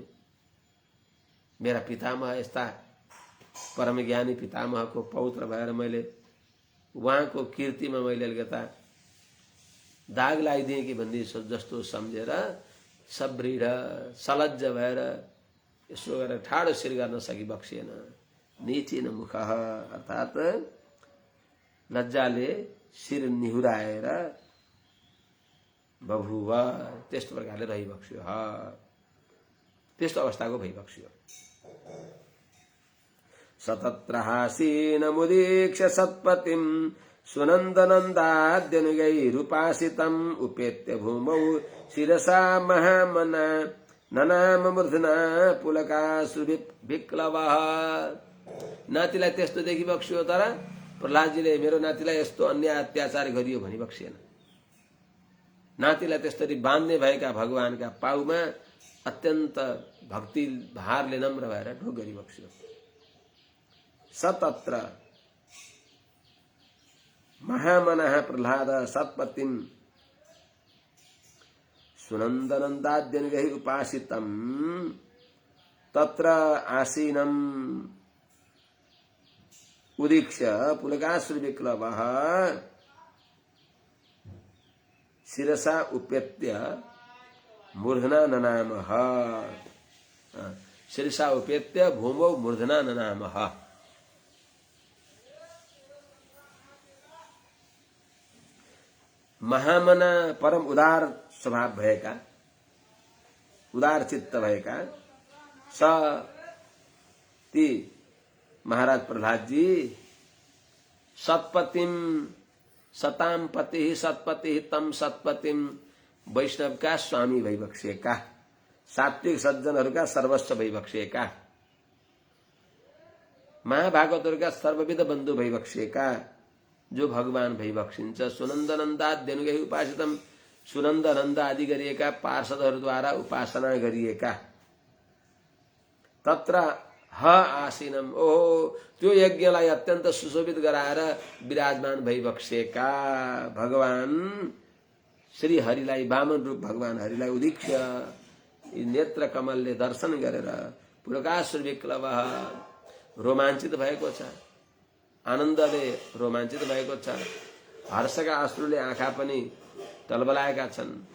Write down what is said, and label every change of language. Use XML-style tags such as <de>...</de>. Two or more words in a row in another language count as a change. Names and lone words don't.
<ne>मेरा पितामह यस्ता परम ज्ञानी पितामहको पौत्र भएर मैले उहाँको कीर्तिमा मैले अलिकता दाग लगाइदिएँ कि भन्ने जस्तो सम्झेर सब्रिड सलज्ज भएर यसो गरेर ठाडो शिर गर्न सकिबक्सिएन। नीचिन मुख अर्थात लज्जाले शिर निहुराएर बभुव, त्यस्तो प्रकारले रहिबक्स्यो, त्यस्तो अवस्थाको भइबक्स्यो।</ne> <sa>सतत्र हासीनमुदीक्ष्य सत्पतिं सुनन्दनन्दाद्यनुगैरुपासितम् उपेत्य भूमौ शिरसा महामना ननाम मूर्धना पुलकासुविप्लवः।</sa> <ne>नातिलाई त्यस्तो देखिबक्स्यो, तर प्रहलादजीले मेरो नातिलाई यस्तो अन्याय अत्याचार गरियो भनिबक्सिएन। नातिलाई त्यसरी बाँध्ने भएका भगवानका पाउमा अत्यन्त भक्ति भारले नम्र भएर ढोग गरिबक्स्यो।</ne> <sa>सतत्र महामनः प्रहलाद सत्पतिं सुनन्दनन्दाद्यनुगैः उपासितम् तत्र आसीनम् उदीक्ष्य पुलकाश्रुविक्लवः शिरसा उपेत्य मूर्धना ननामः, शिरसा उपेत्य भूमौ मूर्धना ननामः।</sa> <ne>महामना परम उदार स्वभाव भएका, उदार चित्त भएका स ती महाराज प्रहलादजी</ne> <sa>सत्पतिम सताम पति सत्पति तम सत्पतिम</sa> <ne>वैष्णवका स्वामी भइबक्सिएका, सात्विक सज्जनहरूका सर्वस्व भइबक्सिएका, महाभागवतहरूका सर्वविध बन्धु भइबक्सिएका, जो भगवान भइबक्सिन्छ।</ne> <sa>सुनन्दनन्दाद्यनुगैः उपासितम,</sa> <ne>सुनन्द नन्द आदि गरिएका पार्षदहरूद्वारा उपासना गरिएका।</ne> <sa>तत्र ह आसीनम,</sa> <ne>ओहो त्यो यज्ञलाई अत्यन्त सुशोभित गराएर विराजमान भइबक्सेका भगवान श्री हरिलाई, वामन रूप भगवान हरिलाई उदीक्ष्य नेत्र कमलले दर्शन गरेर पुलकाश्रु विक्लव रोमाञ्चित भएको छ, आनन्दले रोमाञ्चित भएको छ, हर्षका अश्रुले आँखा पनि टलबलाएका छन्।</ne>